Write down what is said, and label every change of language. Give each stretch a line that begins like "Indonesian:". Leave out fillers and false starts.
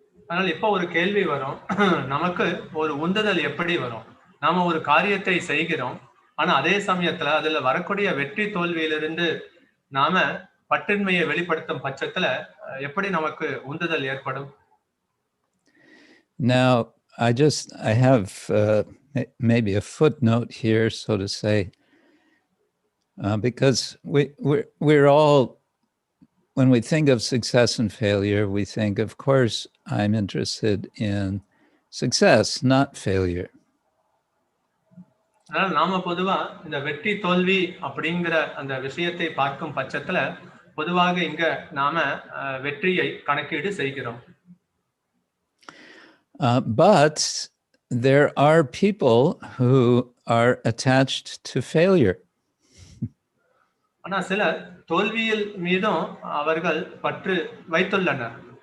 Tamil: ஆனால் இப்போ ஒரு கேள்வி வரும், நமக்கு ஒரு உந்துதல் எப்படி வரும்? நாம ஒரு காரியத்தை செய்கிறோம், ஆனா அதே சமயத்துல அதுல வரக்கூடிய வெற்றி தோல்வியிலிருந்து நாம பற்றின்மையை வெளிப்படுத்தும் பட்சத்துல எப்படி நமக்கு உந்துதல் ஏற்படும்?
English: Now, I have maybe a footnote here, so to say, because we're all, when we think of success and failure, we think, of course, I'm interested in success, not failure.
Tamil: அதனால நாம பொதுவா இந்த வெற்றி தோல்வி அப்படிங்கிற அந்த விஷயத்தை பார்க்கும் பட்சத்துல பொதுவாக இங்க நாம வெற்றியை கணக்கீடு செய்கிறோம்.
English: But there are people who are attached to failure.
Tamil: ஆனா சில தோல்வியில் மீதும் அவர்கள் பற்று வைத்துள்ளனர்.